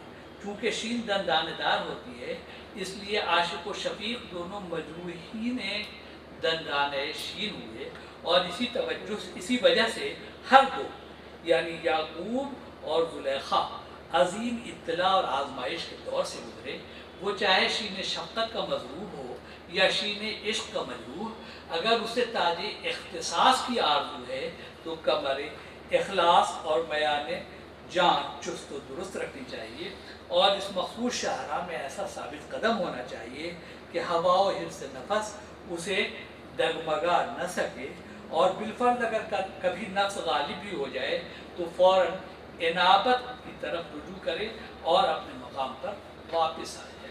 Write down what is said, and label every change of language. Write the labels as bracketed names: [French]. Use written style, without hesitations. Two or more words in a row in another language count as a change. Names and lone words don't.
[Urdu] چونکہ شین دندانے دار ہوتی ہے، اس لیے عاشق و شفیق دونوں مجروحین دندانے شین ہوئے، اور اسی وجہ سے ہر دو یعنی یعقوب اور زلیخا عظیم اطلاع اور آزمائش کے دور سے گزرے. وہ چاہے شین شفقت کا مضروب ہو یا شین عشق کا مجروح، اگر اسے تاج اختصاص کی آرزو ہے تو کمر اخلاص اور میان جان چست و درست رکھنی چاہیے، اور اس مخصوص شاہراہ میں ایسا ثابت قدم ہونا چاہیے کہ ہوا و حرص نفس اسے ڈگمگا نہ سکے، اور بالفرض اگر کبھی نفس غالب بھی ہو جائے تو فوراً انابت کی طرف رجوع کرے اور اپنے مقام پر واپس آ جائے.